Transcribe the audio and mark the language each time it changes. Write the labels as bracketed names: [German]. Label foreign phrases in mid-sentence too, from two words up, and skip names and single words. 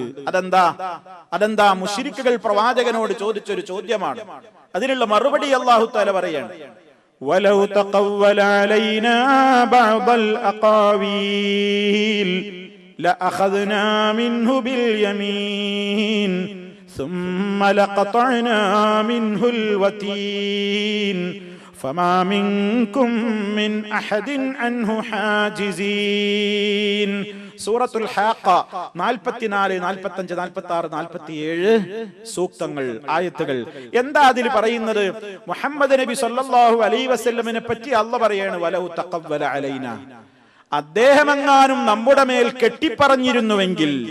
[Malayalam] അതെന്താ? മുശ്രിക്കുകൾ പ്രവാചകനോട് ചോദിച്ചൊരു ചോദ്യമാണ്. അതിനുള്ള മറുപടി അല്ലാഹു തആല പറയാണ്, [Arabic] ولو تقول علينا بعض الأقاويل لأخذنا منه باليمين ثم لقطعنا منه الوتين فما منكم من أحد عنه حاجزين. [Malayalam] സൂറത്തുൽ ഹാഖ 44, 45, 46, 47 സൂക്തങ്ങൾ, ആയത്തുകൾ. എന്താ അതിൽ പറയുന്നത്? മുഹമ്മദ് നബി [Arabic] صلى الله عليه وسلم [Malayalam] പറ്റി അല്ലാഹു പറയാണ്, [Arabic] ولو تقول علينا, [Malayalam] അദ്ദേഹമെങ്ങാനും നമ്മുടെ മേൽ കെട്ടിപ്പറഞ്ഞിരുന്നുവെങ്കിൽ,